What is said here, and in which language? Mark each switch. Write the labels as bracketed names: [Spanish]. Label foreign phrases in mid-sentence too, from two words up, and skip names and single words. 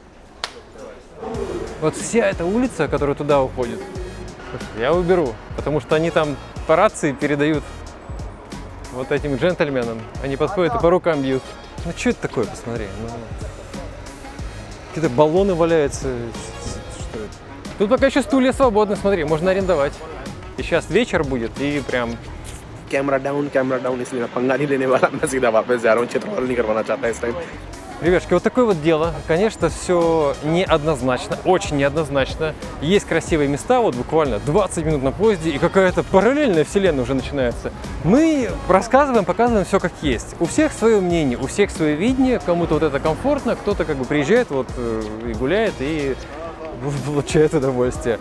[Russian] Вот вся эта улица, которая туда уходит, Я уберу, потому что они там по рации передают вот этим джентльменам. Они подходят и по рукам бьют. Ну что это такое, посмотри. Ну, какие-то баллоны валяются. Что это? Тут пока еще стулья свободны, смотри, можно арендовать. И сейчас вечер будет, и прям... [English] camera down [Hindi] इसलिए मैं पंगा नहीं लेने वाला मैं सीधा वापस जा रहा हूँ चित्र नहीं करवाना चाहता इस टाइम [Russian] Ребятушки, вот такое вот дело. Конечно, все неоднозначно, очень неоднозначно. Есть красивые места, вот буквально 20 минут на поезде, и какая-то параллельная вселенная уже начинается. Мы рассказываем, показываем все как есть. У всех свое мнение, у всех свое видение. Кому-то вот это комфортно, кто-то как бы приезжает вот и гуляет, и получает удовольствие.